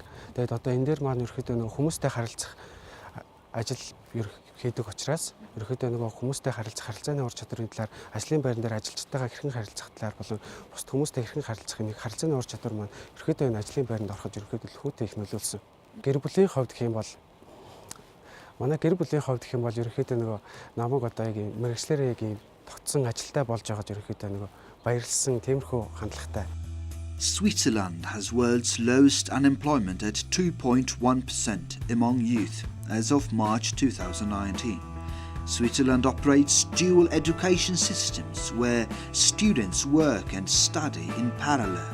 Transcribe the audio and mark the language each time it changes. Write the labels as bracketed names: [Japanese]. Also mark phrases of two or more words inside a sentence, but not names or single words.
[Mongolian] Тэгээд одоо энэ дээр маань ерөөхдөө нөгөө хүмүүстэй харилцах ажил хийдэг учраас ерөөхдөө нөгөө хүмүүстэй харилцааны ур чадрын талаар ажлын байран дээр ажилчдаагаа хэрхэн харилцах талаар болон бусад хүмүүстэй хэрхэн харилцах энийг харилцааны ур чадвар маань ерөөхдөө энэ ажлын байранд ороход ерөөхдөө лхүүтэй их нөлөөлсөн. Гэр бүлийн хувьд гэх юм бол манай гэр бүлийн хувьд гэх юм бол ерөөхдөө нөгөө намайг одоо яг мэргэжлэрээ яг тогтсон ажилтай болж байгаад ерөөхдөө нөгөө баярлсан тиймэрхүү хандлагатай. [English] Switzerland has world's lowest unemployment at 2.1% among youth as of March 2019. Switzerland operates dual education systems where students work and study in parallel.